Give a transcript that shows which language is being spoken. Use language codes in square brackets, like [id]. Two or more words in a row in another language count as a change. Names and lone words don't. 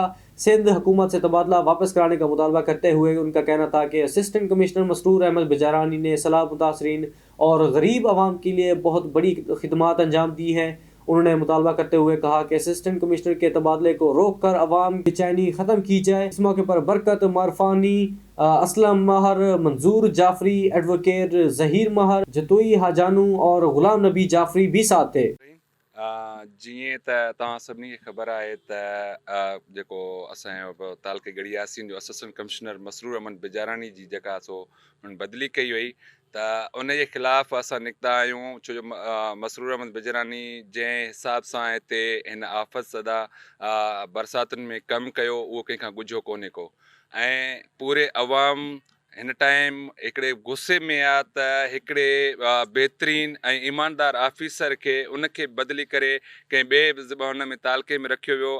[ur] سندھ حکومت سے تبادلہ واپس کرانے کا مطالبہ کرتے ہوئے ان کا کہنا تھا کہ [en] assistant commissioner [ur] مسرور احمد بجارانی نے سیلاب متاثرین اور غریب عوام کے لیے بہت بڑی خدمات انجام دی ہیں۔ انہوں نے مطالبہ کرتے ہوئے کہا کہ [en] assistant commissioner [ur] کے تبادلے کو روک کر عوام بے چینی ختم کی جائے۔ اس موقع پر برکت مارفانی، اسلم ماہر، منظور جعفری، ایڈوکیٹ ظہیر ماہر، جتوئی حاجانو اور غلام نبی جعفری بھی ساتھ تھے۔ [sd] جیئں تव्हां सभिनी खे ख़बर आहे त जेको असांजो तालके गढ़ी यासीन जो [en] assistant commissioner [sd] मसरूर अहमद बिजारानी जी जेका सो हुन बदिली कई वई त उन जे ख़िलाफ़ असां निकिता आहियूं। छो जो मसरूर अहमद बिजारानी जंहिं हिसाब सां हिते हिन आफ़त ज़दा बरसातुनि में कमु कयो उहो कंहिंखां ॻुझो कोन्हे को, ऐं पूरे अवाम हिन टाइम हिकिड़े गुस्से में आहे त हिकिड़े बहितरीन ऐं ईमानदार ऑफिसर खे उनखे बदिली करे कंहिं ॿिए हुन में तालके में रखियो वियो।